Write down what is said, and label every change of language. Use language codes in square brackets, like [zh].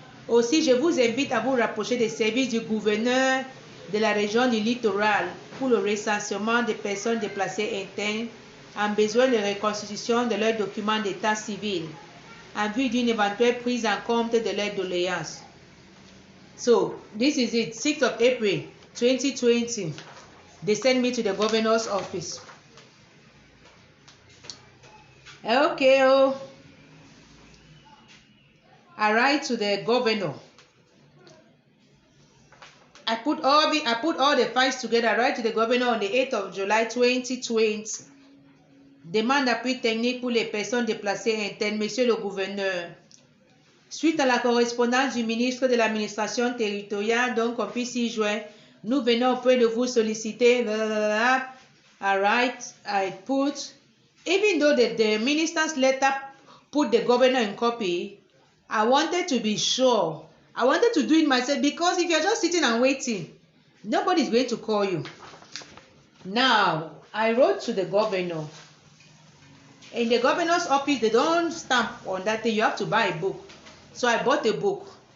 [fr] Aussi, je vous invite à vous rapprocher des services du gouverneur de la région du littoral pour le recensement des personnes déplacées internes en besoin de reconstitution de leurs documents d'état civil en vue d'une éventuelle prise en compte de leurs doléances. [en] So, this is it, 6th of April 2020. They sent me to the governor's office. Okay, I write to the governor. I put all the files together. I write to the governor on the 8th of July 2020. [fr] Demande d'appui technique pour les personnes déplacées internes, monsieur le gouverneur. Suite à la correspondance du ministre de l'administration territoriale, donc on puisse y joindre, nous venons auprès de vous solliciter. [en] Alright, I put, even though the minister's letter put the governor in copy, I wanted to be sure I wanted to do it myself, because if you're just sitting and waiting, nobody's going to call you. Now, I wrote to the governor. In the governor's office, they don't stamp on that thing. You have to buy a book. So I bought a book.